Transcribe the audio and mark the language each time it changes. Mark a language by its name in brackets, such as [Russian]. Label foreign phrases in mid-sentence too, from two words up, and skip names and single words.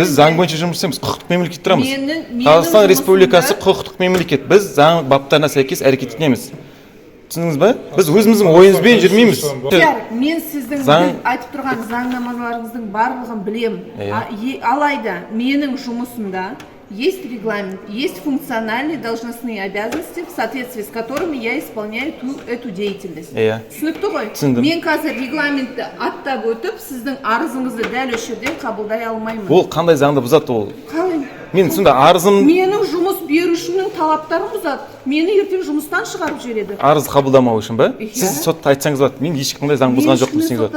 [Kazakh] біз заң бойынша жұмыс жасаймыз, құқықтық мемлекет тұрамыз. Қазақстан Республикасы құқықтық мемлекет. Біз заң баптарына сәйкес әрекет етеміз. Түсіндіңіз ба? Біз өзіміздің ойымызбен жүрмейміз. Мен сіздің айтып тұрған заңнамаларыңыздың барлығын білем. Алайда менің жұмысымда [Russian] есть регламент, есть функциональные должностные обязанности, в соответствии с которыми я исполняю эту деятельность. [Kazakh] Түсінікті ғой? Мен қазір регламентті аттап өтіп, сіздің арызыңызды дәл осы жерден қабылдай алмаймын. Ол қандай заңды бұзады ол? Қалай? Мен сонда арызым... Менің жұмыс берушінің талаптарын бұзады. Мені ертең жұмыстан шығарып жібереді. Арыз қабылдамау үшін ба? Сіз сотта айтсаңыз болады. Мен ешқандай заң бұзған жоқпын десеңіз болады.